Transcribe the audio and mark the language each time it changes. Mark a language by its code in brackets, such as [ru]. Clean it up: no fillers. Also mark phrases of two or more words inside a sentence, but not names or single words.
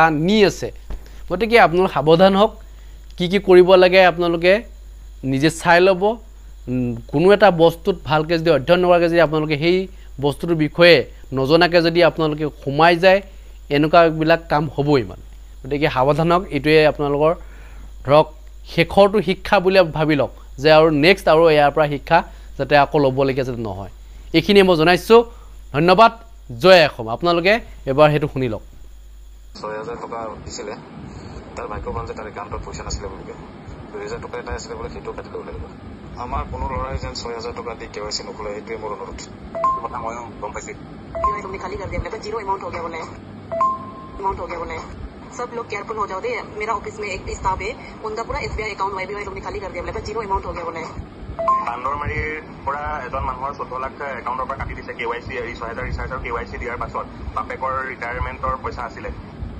[as] নি আছে গতিকে আপোনালোক সাৱধান হওক কি কৰিব লাগে আপোনালোকে নিজে চাই ল'ব কোনো এটা বস্তুত ভালকৈ যদি অধ্যয়ন নকৰাকৈ যদি আপোনালোকে সেই বস্তুটোৰ বিষয়ে নজনাকৈ যদি আপোনালোকে সোমাই যায় এনেকুৱাবিলাক কাম হ'বই মানে গতিকে সাৱধান হওক এইটোৱে আপোনালোকৰ ধৰক শেখৰটো শিক্ষা বুলি ভাবি লওক যে আৰু নেক্সট আৰু ইয়াৰ পৰা শিক্ষা যাতে আকৌ ল'বলগীয়া যাতে নহয় এইখিনি মই জনাইছোঁ ধন্যবাদ জয় অসম আপোনালোকে এবাৰ হেতু শুনি লওক 6,000 টকা দিছিলে তাৰ ভাগ্যৱান যে তাৰ একাউণ্টত পইচা নাছিলে বুলিকে 2,000 টকা এটা আছিলে বোলে সেইটো কাটি ল'ব লাগিব আমাৰ কোনো ল'ৰাই যেন 6,000 টকা দি KYC নকৰে এইটোৱে মোৰ অনুৰোধ কথা ময়ো গম পাইছোঁ [hi] तुमने खाली कर दिया बोले 0 अमाउंट हो गया बोले सब लोग केयरफुल हो जाओ दे मेरा ऑफिस में एक स्टाफ है उनका पूरा SBI अकाउंट YBI तुमने खाली कर दिया बोले 0 अमाउंट हो गया बोले [as] বান্দৰমাৰীৰ পৰা এজন মানুহৰ 14 লাখ একাউণ্টৰ পৰা কাটি দিছে KYC 6,000 ৰিচাৰ্জৰ KYC দিয়াৰ পাছত বাপেকৰ ৰিটায়াৰমেণ্টৰ পইচা আছিলে